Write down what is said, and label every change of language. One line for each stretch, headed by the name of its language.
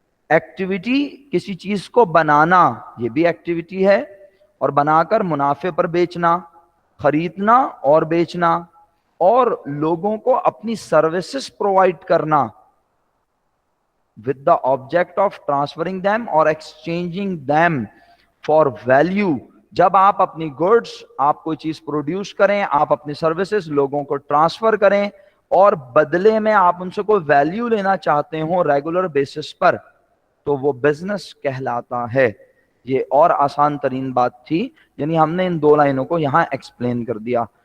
Urdu: Activity کسی چیز کو بنانا, یہ بھی ایکٹیویٹی ہے, اور بنا کر منافع پر بیچنا, خریدنا اور بیچنا, اور لوگوں کو اپنی سروسز پرووائڈ کرنا,
English: with the object of transferring them or exchanging them for value.
Urdu: جب آپ اپنی گڈس، آپ کوئی چیز پروڈیوس کریں، آپ اپنی سروسز لوگوں کو ٹرانسفر کریں اور بدلے میں آپ ان سے کوئی ویلیو لینا چاہتے ہوں ریگولر بیسس پر، تو وہ بزنس کہلاتا ہے. یہ اور آسان ترین بات تھی، یعنی ہم نے ان 2 لائنوں کو یہاں ایکسپلین کر دیا.